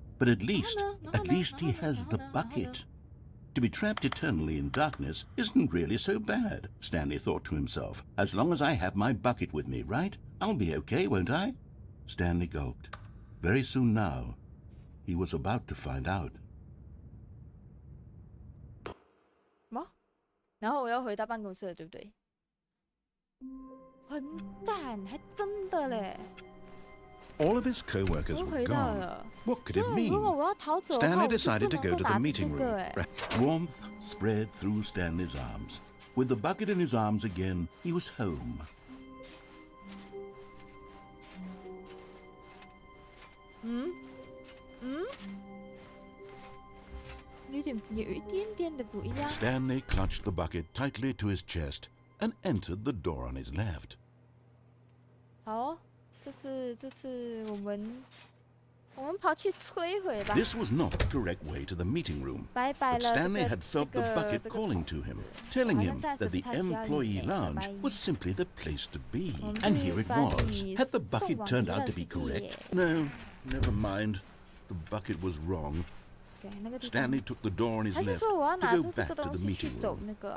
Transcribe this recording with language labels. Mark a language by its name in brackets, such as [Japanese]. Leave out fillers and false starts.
[English] But at least he has the bucket. To be trapped eternally in darkness isn't really so bad, Stanley thought to himself. As long as I have my bucket with me, right? I'll be okay, won't I? Stanley gulped. Very soon now, he was about to find out. [Chinese] 然后我要回到办公室了，对不对？混蛋，还真的嘞！ [English] All of his co-workers were gone. What could it mean? Stanley decided to go to the meeting room. Warmth spread through Stanley's arms. With the bucket in his arms again, he was home. [Chinese] 有一点点的不一样。 [English] Stanley clutched the bucket tightly to his chest and entered the door on his left. [Chinese] 好，这次我们跑去摧毁吧。 [English] This was not the correct way to the meeting room. [Chinese] 拜拜 [English] But [Chinese] 了， [English] Stanley had felt the bucket calling to him, telling him that the employee lounge was simply the place to be. And here it was. Had the bucket turned out to be correct? No, never mind. The bucket was wrong. Stanley took the door on his left to go back to the meeting room.